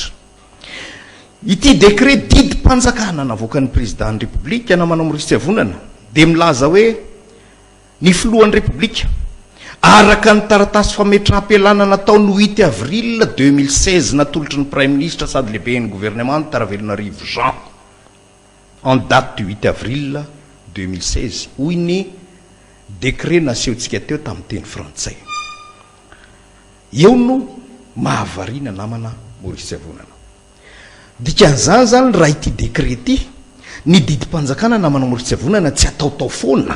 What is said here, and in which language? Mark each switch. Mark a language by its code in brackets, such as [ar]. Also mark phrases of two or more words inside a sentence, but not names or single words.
[mg] Ity décret didim-panjakana navoakan'ny [fr] président république [mg] namanao Maurice Tsiavonana dia milaza hoe ny filohan'ny république araka ny taratasy fametraha-pialana natao ny 8 avril 2016 natolotry ny [fr] prime ministre [mg] sady lehibe ny gouvernement ny Taravelonarivo Jean [fr] en date du 8 avril 2016 [mg] hoy ny décret nasehontsika teo tamin'ny teny frantsay. Eo no mahavariana namana Maurice Tsiavonana. Dikan'izany zany raha ity décret ity ny didim-panjakana namana Maurice Tsiavonana tsy ataotao foana.